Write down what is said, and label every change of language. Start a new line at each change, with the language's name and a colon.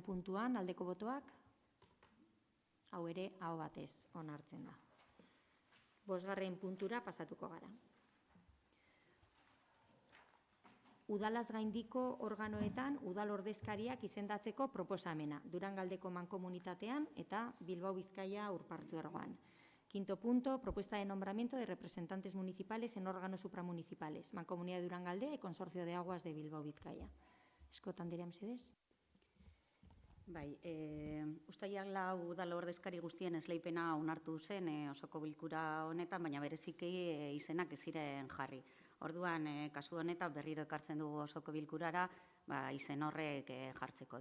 Basque: puntuan aldeko botoak, hau ere aho batez onartzen da. 5. puntura pasatuko gara. Udalaz gaindiko organoetan udal ordezkariak izendatzeko proposamena, Durangaldeko mankomunitatean eta Bilbao Bizkaia Urpartzuergoan.
Spanish: 5. punto, propuesta de nombramiento de representantes municipales en órganos supramunicipales, Mancomunidad de Durangalde y Consorcio de Aguas de Bilbao Bizkaia.
Basque: Eskot Anderea mesedez. Bai, ustailak 4 udal ordezkari guztien esleipena onartu zen osoko bilkura honetan, baina bereziki izenak ez ziren jarri. Orduan, kasu honetan berriro ekartzen dugu osoko bilkurara, izen horrek jartzeko.